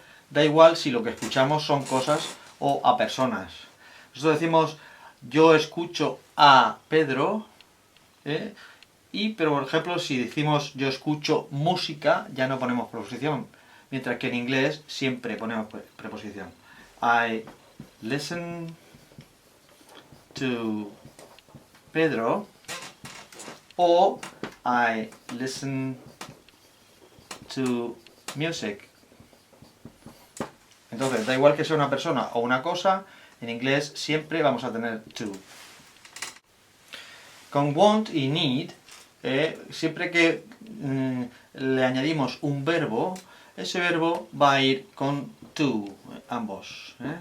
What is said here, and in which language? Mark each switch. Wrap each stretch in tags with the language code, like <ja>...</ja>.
<es>Da igual si lo que escuchamos son cosas o a personas. Nosotros decimos, yo escucho a Pedro, pero por ejemplo, si decimos yo escucho música, ya no ponemos preposición. Mientras que en inglés siempre ponemos preposición.</es> <en>I listen to Pedro o I listen to music.</en> <es>Entonces, da igual que sea una persona o una cosa, en inglés siempre vamos a tener to. Con want y need, siempre que le añadimos un verbo, ese verbo va a ir con to, ambos.</es>